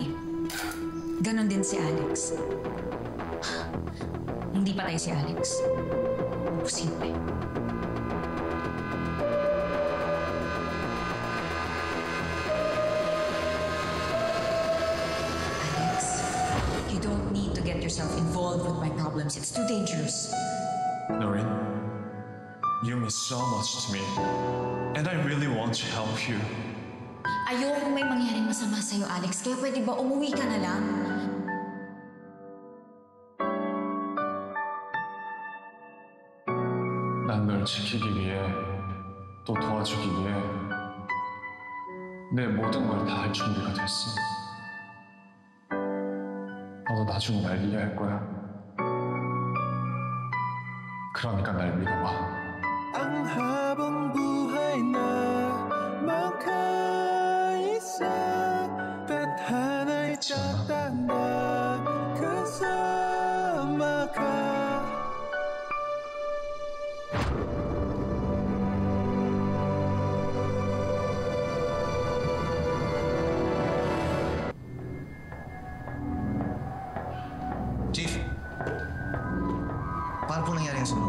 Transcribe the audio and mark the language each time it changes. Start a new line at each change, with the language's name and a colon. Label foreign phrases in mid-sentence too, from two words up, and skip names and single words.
Filipino: Ganon din si Alex. Hindi patay si Alex. Posible. Alex,
English: you don't need to get yourself involved with my problems. It's too dangerous. Noreen, you mean so much to me. And I really want to help you.
Filipino: Ayokong may mangyaring masama sa'yo, Alex. Kaya pwede ba umuwi ka na lang?
Korean: 난 널 지키기 위해 또 도와주기 위해 내 모든 걸 다 할 준비가 됐어. 너도 나중에 날 이해할 거야. 그러니까 날 믿어봐.
Filipino: Ang habang buhay na makaisa, tadhana'y tatanda kasama ka. Chief, paano po nangyari ang sunog?